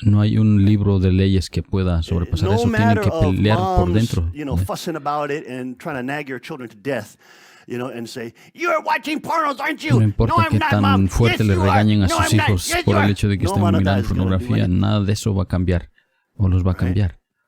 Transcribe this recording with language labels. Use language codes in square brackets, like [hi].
[es] No hay un libro de leyes que pueda sobrepasar eso. Tienen que pelear por dentro. [en] Fussing about it and trying to nag your children to death, and say, "You're watching pornos, aren't you?" [es] No importa qué tan fuerte le regañen a sus hijos por el hecho de que estén mirando pornografía, nada de eso va a cambiar o los va a cambiar.